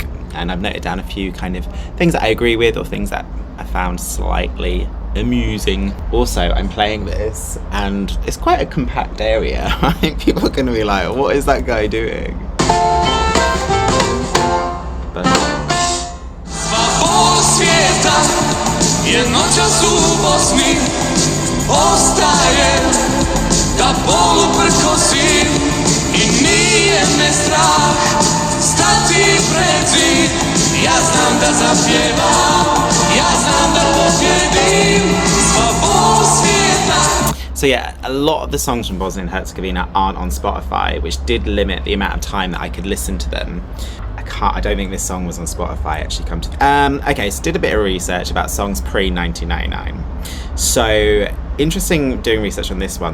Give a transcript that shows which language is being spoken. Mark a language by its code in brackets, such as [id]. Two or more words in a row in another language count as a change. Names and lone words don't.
[en] And I've noted down a few kind of things that I agree with, or things that I found slightly amusing. Also, I'm playing this and it's quite a compact area. I think people are going to be like, what is that guy doing? But [bs] svijeta je noćas u Bosni ostaje da bolu prkosi i nije me strah stati pred zid. Ja znam da zapjevam, ja znam da pobjedim, sva bol svijeta. [en] So yeah, a lot of the songs from Bosnia and Herzegovina aren't on Spotify, which did limit the amount of time that I could listen to them. I don't think this song was on Spotify, actually, come to... okay, so did a bit of research about songs pre-1999. So, interesting doing research on this one.